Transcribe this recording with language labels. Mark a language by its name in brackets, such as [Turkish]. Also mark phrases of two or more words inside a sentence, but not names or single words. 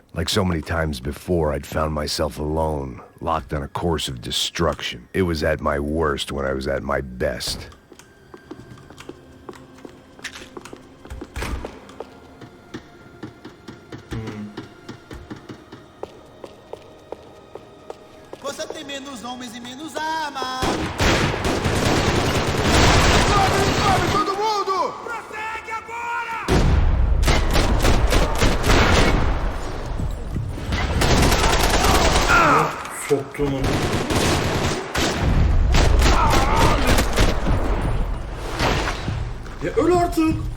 [English] Like so many times before, I'd found myself alone, locked on a course of destruction. It was at my worst when I was at my best. [Portuguese] Você tem menos homens e menos armas. Sobe todo mundo! Prossegue agora! [Turkish] Soktum onu. Ya öl artık.